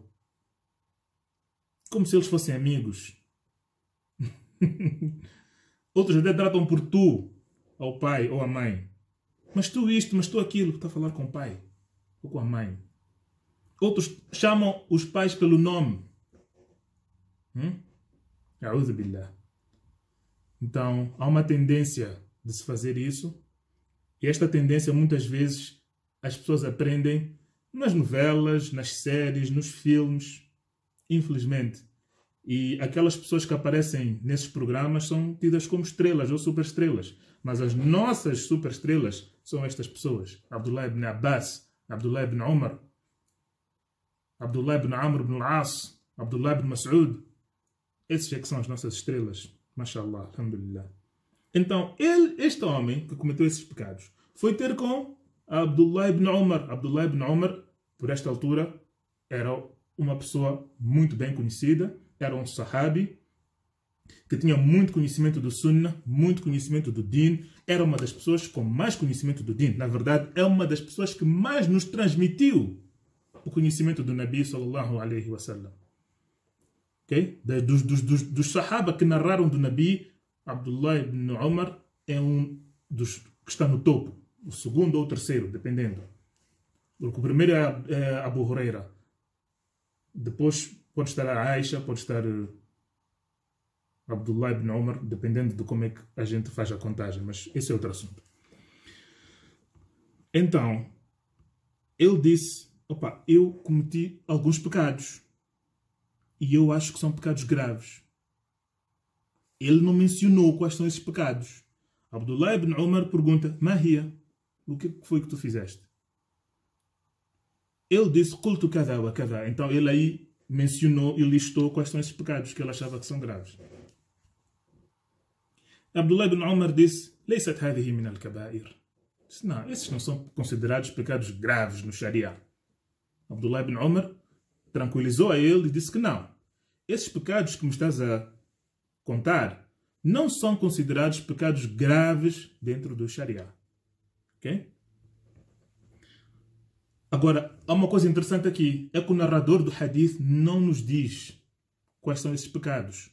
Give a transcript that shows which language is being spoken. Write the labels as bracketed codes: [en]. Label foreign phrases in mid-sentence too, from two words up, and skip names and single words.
[pt] Como se eles fossem amigos. Outros até tratam por tu ao pai ou à mãe. Mas tu isto, mas tu aquilo. Está a falar com o pai ou com a mãe. Outros chamam os pais pelo nome. [ar] أعوذ بالله. [pt] Então, há uma tendência de se fazer isso. E esta tendência, muitas vezes, as pessoas aprendem nas novelas, nas séries, nos filmes. Infelizmente. E aquelas pessoas que aparecem nesses programas são tidas como estrelas ou superestrelas. Mas as nossas superestrelas são estas pessoas. Abdullah ibn Abbas, Abdullah ibn Umar, Abdullah ibn Amr ibn al-As, Abdullah ibn Mas'ud. Esses é que são as nossas estrelas. [ar] ما شاء الله، الحمد لله. [pt] Então, este homem que cometeu esses pecados foi ter com Abdullah ibn Umar. Abdullah ibn Umar, por esta altura, era uma pessoa muito bem conhecida. Era um sahabi que tinha muito conhecimento do Sunnah, muito conhecimento do Din. Era uma das pessoas com mais conhecimento do Din. Na verdade, é uma das pessoas que mais nos transmitiu o conhecimento do Nabi [ar] صلى الله عليه وسلم. [pt] Okay? Dos Sahaba que narraram do Nabi, Abdullah ibn Umar é um dos que está no topo. O segundo ou o terceiro, dependendo. Porque o primeiro é Abu Huraira. Depois pode estar a Aisha, pode estar Abdullah ibn Umar, dependendo de como é que a gente faz a contagem. Mas esse é outro assunto. Então, ele disse, opa, eu cometi alguns pecados. E eu acho que são pecados graves. Ele não mencionou quais são esses pecados. Abdullah ibn Umar pergunta, Mahia, o que foi que tu fizeste? Ele disse, [ar] قلت كذا وكذا. [pt] Então ele aí mencionou e listou quais são esses pecados que ele achava que são graves. Abdullah ibn Umar disse, [ar] ليست هذه من الكبائر. [pt] Não, esses não são considerados pecados graves no Sharia. Abdullah ibn Umar tranquilizou a ele e disse que não. Esses pecados que me estás a contar não são considerados pecados graves dentro do Sharia. Ok? Agora, há uma coisa interessante aqui. É que o narrador do hadith não nos diz quais são esses pecados.